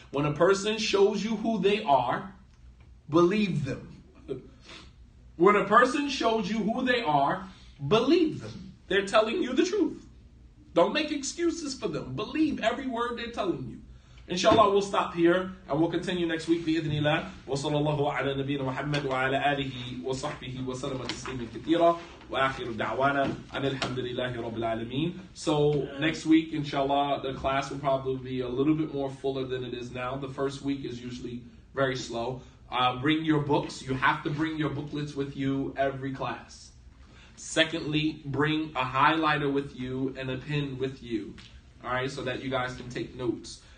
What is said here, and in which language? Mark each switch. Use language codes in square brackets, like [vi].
[en] When a person shows you who they are, believe them. When a person shows you who they are, believe them. They're telling you the truth. Don't make excuses for them. Believe every word they're telling you. Inshallah, we'll stop here and we'll continue next week. [ar] بإذن وصلى الله على نبينا محمد وعلى آله وصحبه وسلم تسليما كثيرا وآخر دعوانا أن الحمد لله رب العالمين. [en] So next week, inshallah, the class will probably be a little bit more fuller than it is now. The first week is usually very slow. Bring your books. You have to bring your booklets with you every class. Secondly, bring a highlighter with you and a pen with you. All right, so that you guys can take notes.